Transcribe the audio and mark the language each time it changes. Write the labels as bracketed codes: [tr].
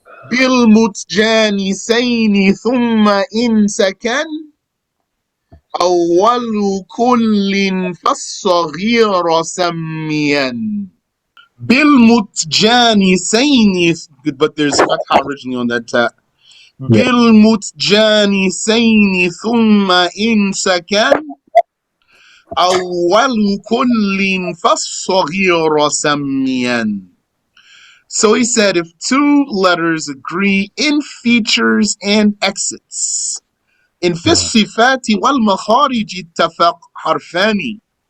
[ar] بالمتجانسين ثم إن سكن أول كل فالصغير سميا بالمتجانسين, [en] but there's fatha originally on that ta. [ar] بالمتجانسين ثم إن سكن أول كل فالصغير سميا. [en] So he said if two letters agree in features and exits. [ar] In في الصفات والمخارج اتفق حرفان.